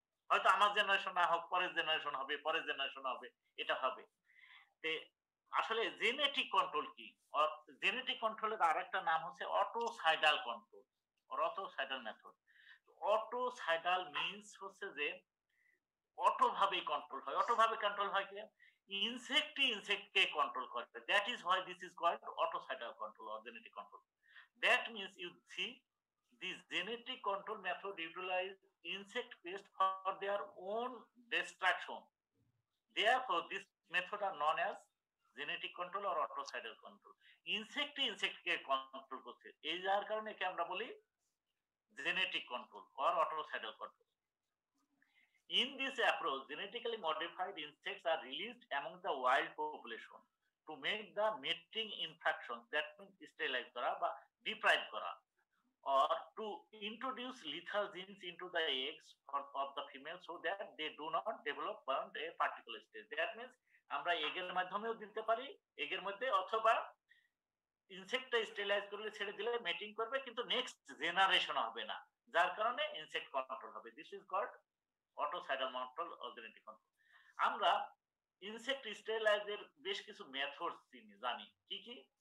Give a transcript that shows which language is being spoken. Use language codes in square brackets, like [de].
[bn] হয়তো আমার জেনারেশন না হোক, পরের জেনারেশন হবে, পরের জেনারেশন হবে, এটা হবে। আসলে জেনেটিক কন্ট্রোল কি? জেনেটিক কন্ট্রোলের আরেকটা নাম হচ্ছে অটোসাইডাল কন্ট্রোল or অটোসাইডাল মেথড। অটোসাইডাল মিন্স হচ্ছে যে অটো ভাবে কন্ট্রোল হয়। অটো ভাবে কন্ট্রোল হয় কি? ইনসেক্ট ইনসেক্টকে কন্ট্রোল করে। [en] That is why this is called autocidal control or genetic control. That means you see this genetic control method utilize insect pest for their own destruction. Therefore, this method are known as genetic control or autocidal control. [bn] Insect K control করছে, এই যার কারণে কি আমরা বলি genetic control or autocidal control. [en] In this approach, genetically modified insects are released among the wild population to make the mating infections, that means sterilize করা বা deprive করা, or to introduce lethal genes into the eggs of the female so that they do not develop beyond a particular stage. [bn] That means আমরা এগের মাধ্যমেও দিতে পারি, এগের মধ্যে, অথবা ইনসেক্টটা sterilise করলে ছেড়ে দিলে মেটিং করবে, কিন্তু নেক্সট জেনারেশন হবে না, যার কারণে ইনসেক্ট কন্ট্রোল হবে। This is called অটোসাইডাল control or genetic control. আমরা ইনসেক্ট স্টেরিলাইজের বেশ কিছু মেথড জানি। কি কি?